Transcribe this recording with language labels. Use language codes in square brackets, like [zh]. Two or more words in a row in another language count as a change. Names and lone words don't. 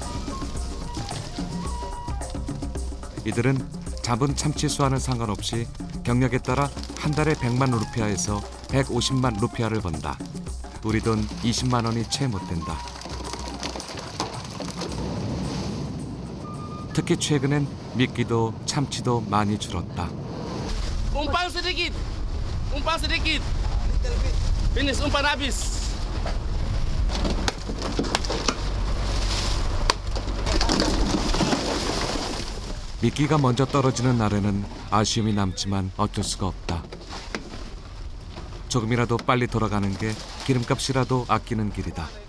[ko] 이들은 잡은 참치 수와는 상관없이 경력에 따라 한 달에 100만 루피아에서 150만 루피아를 번다. 우리 돈 20만 원이 채 못 된다. 특히 최근엔 미끼도 참치도 많이 줄었다. [id] Umpan sedikit. Umpan sedikit. Finish, umpan habis. [ko] 미끼가 먼저 떨어지는 날에는 아쉬움이 남지만 어쩔 수가 없다. 조금이라도 빨리 돌아가는 게 기름값이라도 아끼는 길이다.